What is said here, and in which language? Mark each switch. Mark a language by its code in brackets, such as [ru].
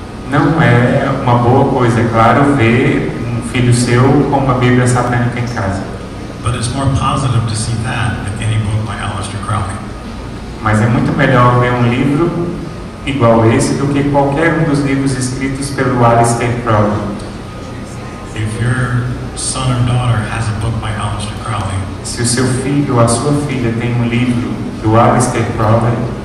[pt] Não é uma boa coisa, é claro, ver um filho seu com uma Bíblia Satânica em casa. [en] But it's more positive to see that than any book by Aleister Crowley. [pt] Mas é muito melhor ver um livro igual esse do que qualquer um dos livros escritos pelo Aleister Crowley. [en] If your son or daughter has a book by Aleister Crowley, [pt] se o seu filho ou a sua filha tem um livro do Aleister Crowley,